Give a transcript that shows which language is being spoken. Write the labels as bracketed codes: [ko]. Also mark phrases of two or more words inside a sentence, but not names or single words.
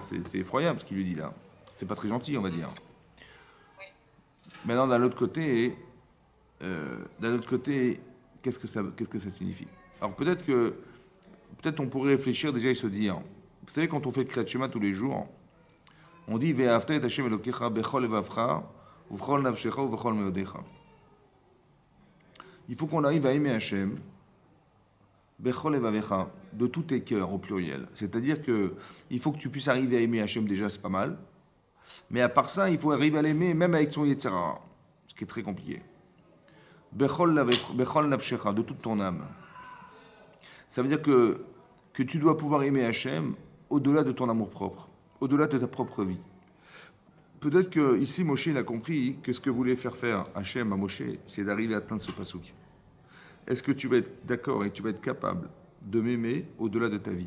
[fr] C'est effroyable ce qu'il lui dit là. C'est pas très gentil, on va dire. Maintenant, d'un autre côté, qu'est-ce que ça signifie? Alors peut-être on pourrait réfléchir déjà et se dire, vous savez, quand on fait le [he] קריאת שמע [fr] tous les jours, on dit [he] ואהבת את ה׳ אלוהיך בכל לבבך ובכל נפשך ובכל מאודך. [fr] Il faut qu'on arrive à aimer Hashem [he] בכל לבבך, [fr] de tous tes cœurs au pluriel. C'est-à-dire que il faut que tu puisses arriver à aimer Hashem déjà, c'est pas mal. Mais à part ça, il faut arriver à l'aimer même avec son Yetzirah, ce qui est très compliqué. [he] בכל נפשך, [fr] de toute ton âme. Ça veut dire que tu dois pouvoir aimer Hachem au-delà de ton amour propre, au-delà de ta propre vie. Peut-être que ici Moshe il a compris que ce que voulait faire Hachem à Moshe, c'est d'arriver à atteindre ce pasouk. est-ce que tu vas être d'accord et tu vas être capable de m'aimer au-delà de ta vie?